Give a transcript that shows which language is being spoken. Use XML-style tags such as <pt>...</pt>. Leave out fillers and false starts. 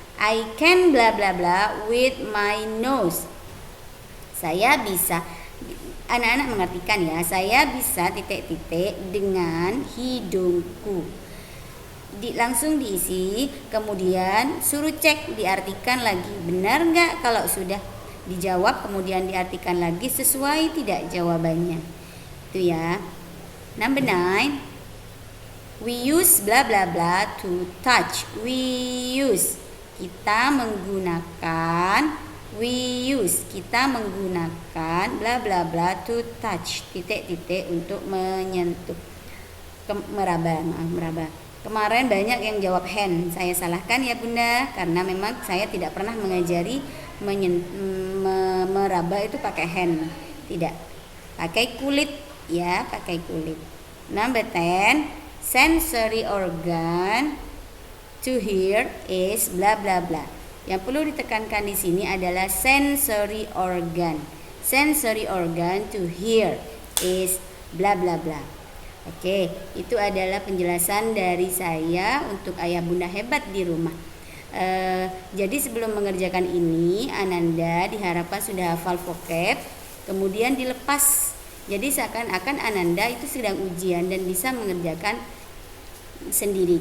<en>I can bla bla bla with my nose.</en> <id>Saya bisa, anak-anak mengartikan ya, saya bisa titik-titik dengan hidungku. Langsung diisi, kemudian suruh cek, diartikan lagi. Benar nggak? Kalau sudah dijawab, kemudian diartikan lagi sesuai tidak jawabannya. Itu ya.</id> <en>Number 9. We use bla bla bla to touch. We use,</en> <id>kita menggunakan.</id> <en>We use,</en> <id>kita menggunakan</id> <en>bla bla bla to touch,</en> <id>titik-titik untuk menyentuh, meraba. Kemarin banyak yang jawab hand, saya salahkan ya Bunda, karena memang saya tidak pernah mengajari meraba itu pakai hand, tidak, pakai kulit ya, pakai kulit.</id> <en>Number 10, sensory organ to hear is bla bla bla.</en> <id>Yang perlu ditekankan di sini adalah sensory organ.</id> <en>Sensory organ to hear is bla bla bla.</en> <id>Oke, itu adalah penjelasan dari saya untuk ayah bunda hebat di rumah. Jadi sebelum mengerjakan ini, Ananda diharapkan sudah hafal vocab, kemudian dilepas. Jadi seakan-akan Ananda itu sedang ujian dan bisa mengerjakan sendiri.</id>